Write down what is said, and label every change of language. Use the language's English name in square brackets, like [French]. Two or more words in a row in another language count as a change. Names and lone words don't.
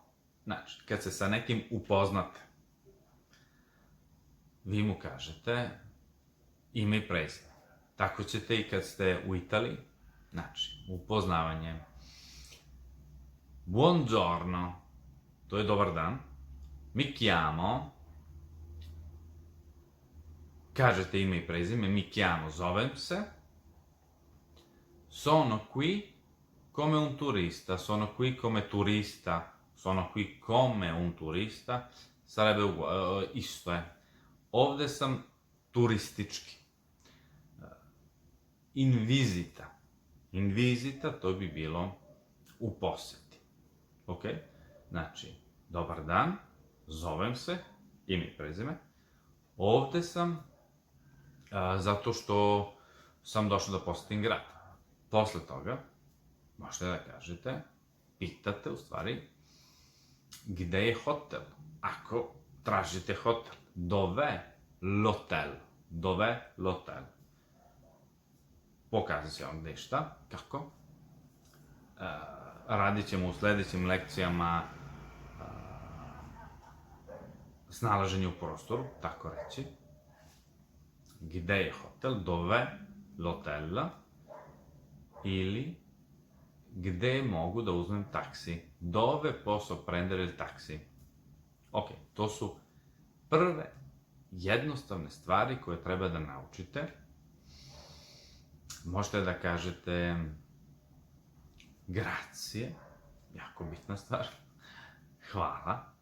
[Serbian] Znači, kad se sa nekim upoznate, vi mu kažete ime i prezime. Tako ćete i kad ste u Italiji. Znači, upoznavanje. Buongiorno, to je dobar dan. [Italian] Mi chiamo, [Serbian] kažete ime i prezime, [Italian] mi chiamo, [Serbian] zovem se. [Italian] Sono qui come un turista, sono qui come turista, sono qui come un turista, sarebbe [Serbian] isto je. Ovde sam turistički. [Italian] In visita. In visita, [Serbian] to bi bilo u poseti. Ok? Znači, dobar dan, zovem se, ime i prezime. Ovde sam zato što sam došao da posetim grad. Posle toga, možete da kažete, pitate u stvari, gde je hotel? Ako tražite hotel, [Italian] dove l'hotel? Dove l'hotel? [Serbian] Pokazat ću vam gde šta, kako. Radit ćemo u sledećim lekcijama snalaženje u prostoru, tako reći. Gde je hotel? [Italian] Dove l'hotel? [Serbian] Ili gde mogu da uzmem taksi? [Italian] Dove posso prendere il taksi? [Serbian] Ok, to su prve jednostavne stvari koje treba da naučite. Možete da kažete grazie, jako bitna stvar, hvala.